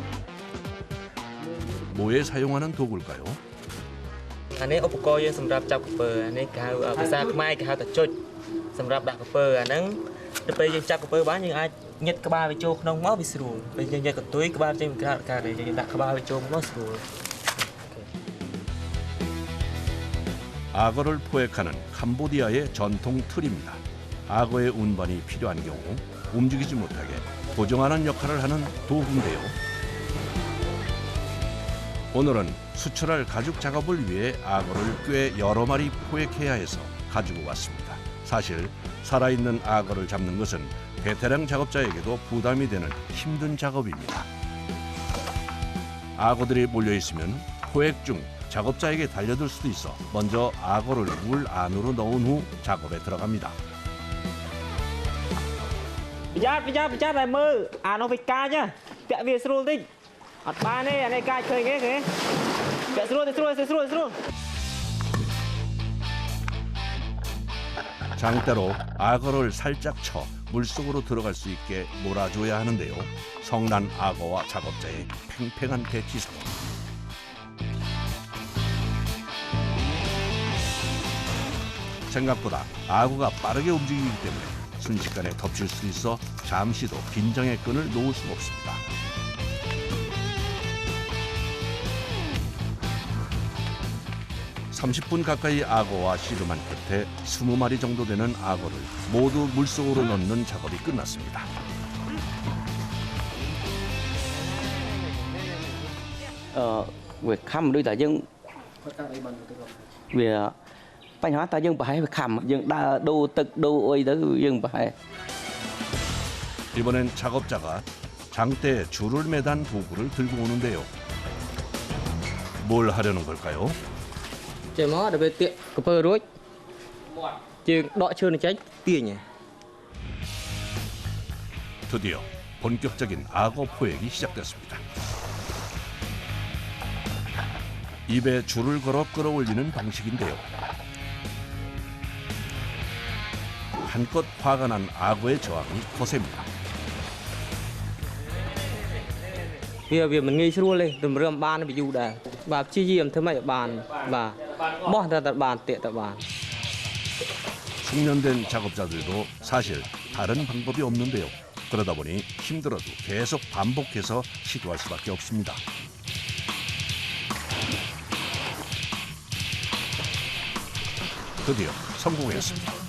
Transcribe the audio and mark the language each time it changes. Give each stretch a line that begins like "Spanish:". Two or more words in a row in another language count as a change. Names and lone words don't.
Korean: 뭐에 사용하는 도구일까요?
Khmer: អានេះឧបករណ៍យើងសម្រាប់ចាប់ក្រពើអានេះគេហៅភាសាខ្មែរគេហៅថាចុចសម្រាប់ដាក់ក្រពើអាហ្នឹងទៅពេលយើងចាប់ក្រពើបានយើងអាចញិតក្បាលវាចូលក្នុងមកវាស្រួលពេលយើងញិតកន្ទុយក្បាលចេញពីក្រៅការយើងដាក់ក្បាលវាចូលមកស្រួល
Korean: 악어를 포획하는 캄보디아의 전통 틀입니다. 악어의 운반이 필요한 경우 움직이지 못하게 고정하는 역할을 하는 도구인데요. 오늘은 수출할 가죽 작업을 위해 악어를 꽤 여러 마리 포획해야 해서 가지고 왔습니다. 사실 살아있는 악어를 잡는 것은 베테랑 작업자에게도 부담이 되는 힘든 작업입니다. 악어들이 몰려있으면 포획 중 작업자에게 달려들 수도 있어 먼저 악어를 물 안으로 넣은 후 작업에 들어갑니다.
Khmer: ប្រយ័ត្នតែមើលអានោះវាកាចពាក់វាស្រួលតិចអត់បានទេអានេះកាចឃើញទេពាក់ស្រួល
Korean: 장대로 악어를 살짝 쳐 물속으로 들어갈 수 있게 몰아줘야 하는데요. 성난 악어와 작업자의 팽팽한 대치 상황. 생각보다 악어가 빠르게 움직이기 때문에 순식간에 덮칠 수 있어 잠시도 긴장의 끈을 놓을 수가 없습니다. (30분) 가까이 악어와 씨름한 끝에 20마리 정도 되는 악어를 모두 물속으로 넣는 작업이 끝났습니다. Việc khăm đôi ta dân vì
Khmer: បញ្ហាតើយើងប្រហែលវាខំយើងដើរដូរទឹកដូរអីទៅយើងប្រហែល
Korean: 이번엔 작업자가 장대에 줄을 매단 도구를 들고 오는데요. 뭘 하려는 걸까요?
Khmer: ចេញមកដល់ពេលទាក់ក្រពើរួចជើងដកឈើនេះចេញទាញ
Korean: 드디어 본격적인 악어 포획이 시작됐습니다. 입에 줄을 걸어 끌어올리는 방식인데요. 한껏 화가 난 악어의 저항이 거셉니다.
Khmer: វាមិនងាយស្រួលទេទម្រាំបានវាយូរដែរបាទព្យាយាមធ្វើម៉េចឲ្យបានបាទបោះតែបានទាក់តែបាន
Korean: 숙련된 작업자들도 사실 다른 방법이 없는데요. 그러다 보니 힘들어도 계속 반복해서 시도할 수밖에 없습니다. 드디어 성공했습니다.